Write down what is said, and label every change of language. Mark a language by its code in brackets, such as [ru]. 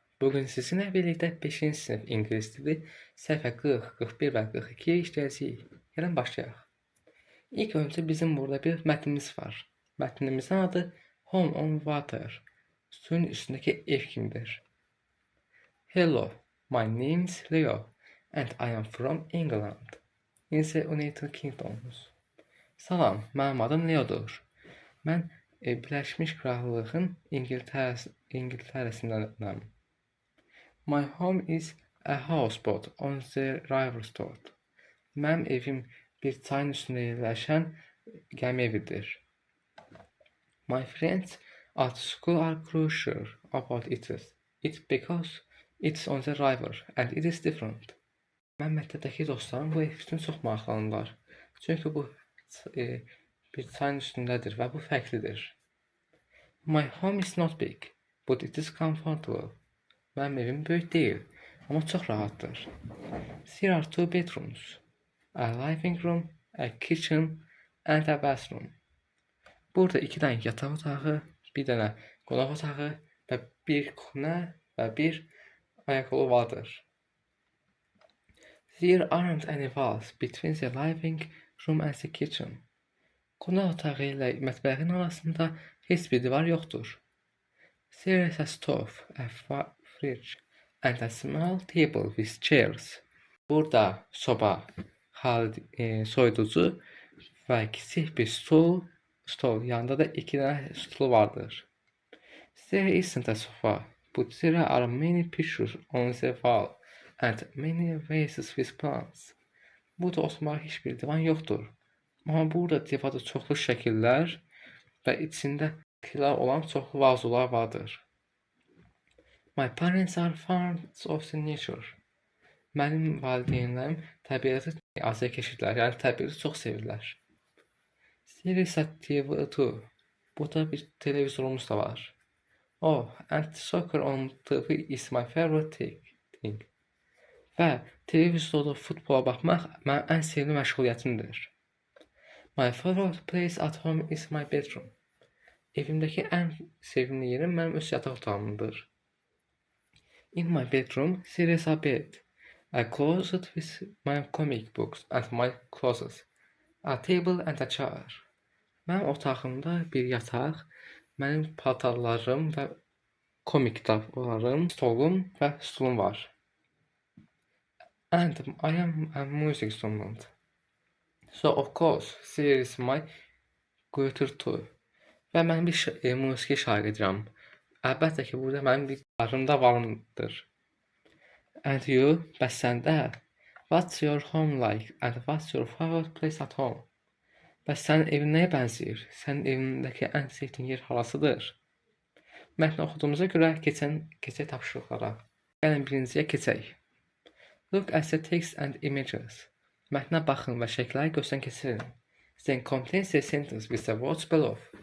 [az] Bugün sizinlə birlikdə 5-ci sinif ingilis dili səhifə 40, 41 və 42-yə işləyəcəyik. Gəlin başlayaq. İlk öncə bizim burada bir mətnimiz var. Mətnimizin adı Home on Water. Suyun üstündəki ev kimidir. [en] Hello, my name is Leo and I am from England. In the United Kingdom. [az] Salam, mənim adım Leodur. Mən Birləşmiş Krallığın İngiltərəsindənəm. [en] My home is a houseboat on the river Stord. [az] Mənim evim bir çayın üstündə yerləşən gəmi evidir. [en] My friends at school are curious about it because it's on the river and it is different. [az] Mən məktəbdəki dostlarım bu ev üçün çox maraqlanırlar. Çünki bu bir çayın üstündədir və bu fərqlidir. [en] My home is not big, but it is comfortable. [az] Mənim evim böyük deyil, amma çox rahatdır. [en] There are two bedrooms, a living room, a kitchen and a bathroom. [az] Burada 2 dənə yataq otağı, bir dənə qonaq otağı və bir kuxna və bir ayaqqabı vardır. [en] There aren't any walls between the living room and the kitchen. [az] Qonaq otağı ilə mətbəxin arasında heç bir divar yoxdur. [en] There is a stove, a fridge and a small table with chairs. [az] Burada soba, soyuducu və kiçik bir stol, yanında da 2 dənə stul vardır. [en] There isn't a sofa, but there are many pictures on the wall and many vases with plants. [az] Burada oturmağa heç bir divan yoxdur. Amma burada divarda çoxlu şəkillər və içində bitkiler olan çoxlu vazolar vardır. [en] My parents are fans of the nature. [az] Mənim valideynlərim təbiəti azərkeşirlər, yəni təbiəti çox sevirlər. [en] There is a TV too. [az] Burada bir televizorumuz da var. [en] Oh, and soccer on TV is my favorite thing. [az] Və televizorda futbola baxmaq mənim ən sevdiyim məşğuliyyətimdir. [en] My favorite place at home is my bedroom. [az] Evimdəki ən sevimli yerim mənim öz yataq otağımdır. [en] In my bedroom, there is a bed, a closet with my comic books and my clothes, a table and a chair. [az] Mənim otağımda bir yataq, mənim paltarlarım və komik kitablarım, stolum və stulum var. [en] And I am a music student. So of course, there is my guitar too. [az] Və mən bir musiqi şagirdiyəm. Əlbəttə ki, burada mənim bir gitarım da vardır. [en] And you, [az] bəs səndə? [en] What's your home like? And what's your favorite place at home? [az] Bəs sənin evin nəyə bənzəyir? Sənin evindəki ən sevdiyin yer harasıdır? Mətni oxuduğumuza görə keçək tapşırıqlara. Gəlin birinciyə keçək. [en] Look at the text and images. [az] Mətnə baxın və şəkilləri gözdən keçirin. [en] Then complete the sentence with the words below.